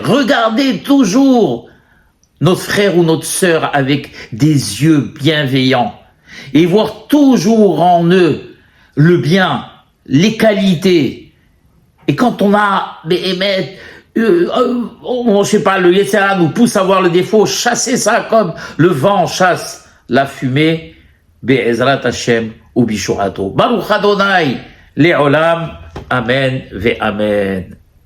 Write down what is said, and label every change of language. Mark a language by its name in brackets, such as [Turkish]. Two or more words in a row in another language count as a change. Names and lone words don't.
[French] Regardez toujours notre frère ou notre sœur avec des yeux bienveillants et voir toujours en eux le bien, les qualités. Et quand on a je sais pas, le Yetzirah nous pousse à voir le défaut, chasser ça comme le vent chasse la fumée, [Hebrew] בעזרת השם ou Bishorato. ברוך ה' לעולם אמן ואמן.